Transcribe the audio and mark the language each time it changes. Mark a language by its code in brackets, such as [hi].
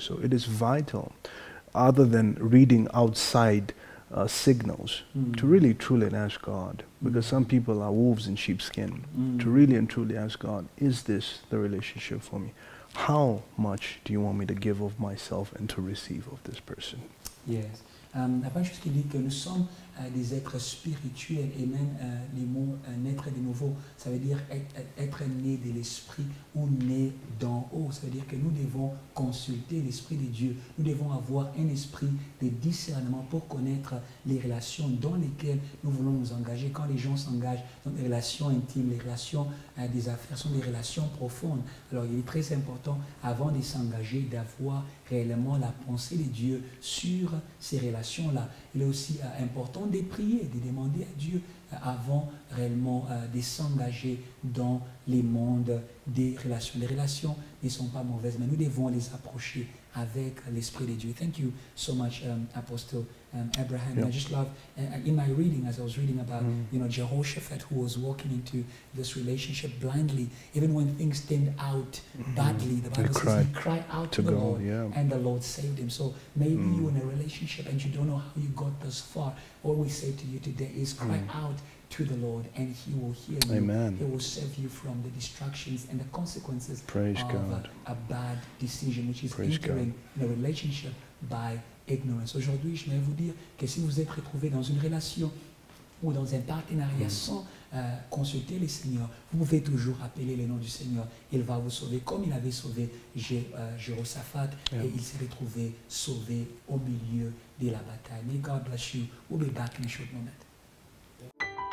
[en] So it is vital, other than reading outside signals, to really truly ask God, because some people are wolves in sheepskin, to really and truly ask God, is this the relationship for me? How much do you want me to give of myself and to receive of this person? Yes. [fr] La première chose qui dit que nous sommes des êtres spirituels, et même les mots naître de nouveau, ça veut dire être né de l'esprit ou né d'en haut. Ça veut dire que nous devons consulter l'esprit de Dieu. Nous devons avoir un esprit de discernement pour connaître les relations dans lesquelles nous voulons nous engager. Quand les gens s'engagent dans des relations intimes, les relations des affaires sont des relations profondes. Alors il est très important, avant de s'engager, d'avoir réellement la pensée de Dieu sur ces relations-là. Il est aussi important de prier, de demander à Dieu avant réellement de s'engager dans les mondes des relations. Les relations ne sont pas mauvaises, mais nous devons les approcher avec l'Esprit de Dieu. [en] Thank you so much, Apostle Abraham. I just love, in my reading, as I was reading about, Jehoshaphat, who was walking into this relationship blindly, even when things turned out badly, the Bible says he cried out to the Lord, and the Lord saved him. So maybe you're in a relationship and you don't know how you got this far. All we say to you today is cry out to the Lord, and He will hear you. Amen. He will save you from the distractions and the consequences Praise of God. A bad decision, which is Praise entering in a relationship by ignorance. [fr] Aujourd'hui, je vais vous dire que si vous êtes retrouvé dans une relation ou dans un partenariat sans consulter le Seigneur, vous pouvez toujours appeler le nom du Seigneur. Il va vous sauver comme il avait sauvé Jéhoshaphat, et il s'est retrouvé sauvé au milieu de la bataille. [en] May God bless you. We'll be back in a short moment.